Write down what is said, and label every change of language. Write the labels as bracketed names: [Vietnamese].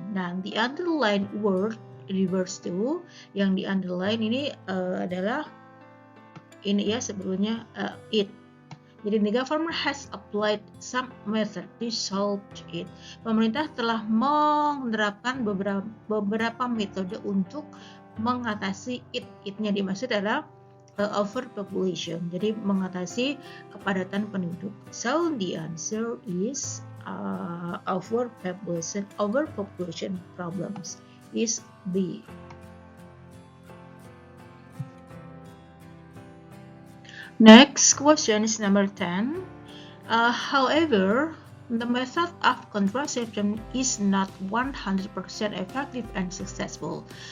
[Indonesian] Nah, [English] the underline word refers to, [Indonesian] yang di underline ini adalah ini ya sebelumnya it. [English] Jadi the government has applied some method to solve it. [Indonesian] Pemerintah telah menerapkan beberapa metode untuk mengatasi it. It-nya dimaksud adalah overpopulation. Jadi mengatasi kepadatan penduduk. [English] So the answer is overpopulation problems is B. Next question is number 10. However, the method of contraception is not 100% effective and successful.